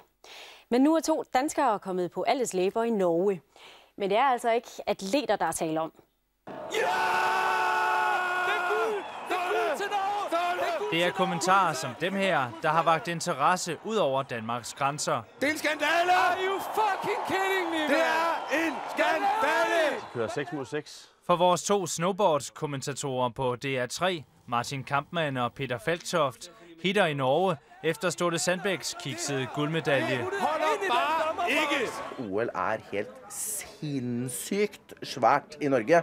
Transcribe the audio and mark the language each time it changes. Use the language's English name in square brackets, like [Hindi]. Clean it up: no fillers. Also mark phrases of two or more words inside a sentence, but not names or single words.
[Danish] Men nu er 2 danskere kommet på alles læber i Norge. Men det er altså ikke atleter, der er tale om. Det er kommentarer som dem her, der har vakt interesse ud over Danmarks grænser. Det er en skandale! [English] Are you fucking kidding me, man? [Danish] Det er en skandale! De kører 6 mod 6. For vores 2 snowboard-kommentatorer på DR3, Martin Kampmann og Peter Falktoft, hitter i Norge efter Ståle Sandbæks kiksede guldmedalje. Holder bare ikke! OL er helt sindssygt svært i Norge.